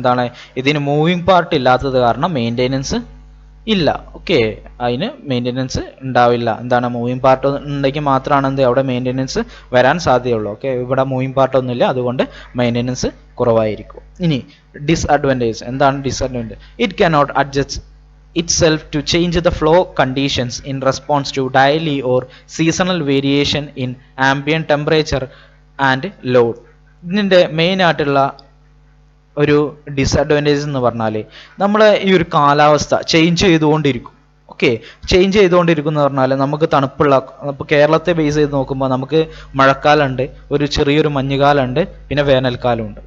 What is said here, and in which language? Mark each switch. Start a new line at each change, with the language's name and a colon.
Malayalam: എന്താണ് ഇതിന് moving part ഇല്ലാത്തത് കാരണം മെയിൻ്റെനൻസ് ഇല്ല. ഓക്കെ, അതിന് മെയിൻ്റെനൻസ് ഉണ്ടാവില്ല. എന്താണ് മൂവിങ് പാർട്ട് ഉണ്ടെങ്കിൽ മാത്രമാണ് എന്ത് അവിടെ മെയിൻ്റെനൻസ് വരാൻ സാധ്യതയുള്ളൂ. ഓക്കെ, ഇവിടെ മൂവിങ് പാർട്ടൊന്നുമില്ല, അതുകൊണ്ട് മെയിൻ്റെനൻസ് കുറവായിരിക്കും. ഇനി ഡിസ്അഡ്വാൻറ്റേജ്, എന്താണ് disadvantage?
English: It cannot adjust itself to change the flow conditions in response to daily or seasonal variation in ambient temperature and load.
Malayalam: ഇതിൻ്റെ മെയിൻ ആയിട്ടുള്ള ഒരു ഡിസ്അഡ്വാൻറ്റേജ് എന്ന് പറഞ്ഞാൽ നമ്മളെ ഈ ഒരു കാലാവസ്ഥ ചേഞ്ച് ചെയ്തുകൊണ്ടിരിക്കും. ഓക്കെ, ചേഞ്ച് ചെയ്തുകൊണ്ടിരിക്കും എന്ന് പറഞ്ഞാൽ നമുക്ക് തണുപ്പുള്ള, ഇപ്പോൾ കേരളത്തെ ബേസ് ചെയ്ത് നോക്കുമ്പോൾ നമുക്ക് മഴക്കാലമുണ്ട്, ഒരു ചെറിയൊരു മഞ്ഞുകാലമുണ്ട്, പിന്നെ വേനൽക്കാലമുണ്ട്.